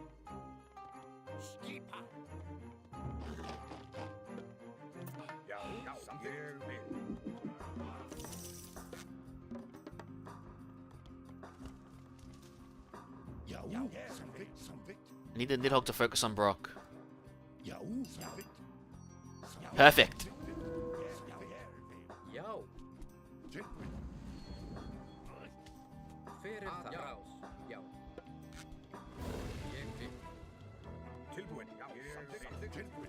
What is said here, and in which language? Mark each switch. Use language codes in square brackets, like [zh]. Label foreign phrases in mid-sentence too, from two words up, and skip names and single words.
[is] Skipan. Já. Samþykkt. Ég vil. Já, samþykkt. [en] I need the Nidhogg to focus on Brock. [is] Já, samþykkt. [en] Perfect! [is] Já. Tilbúin. Fyrir þar. Já. Ég vil. Tilbúin. Já. Samþykkt. Tilbúin.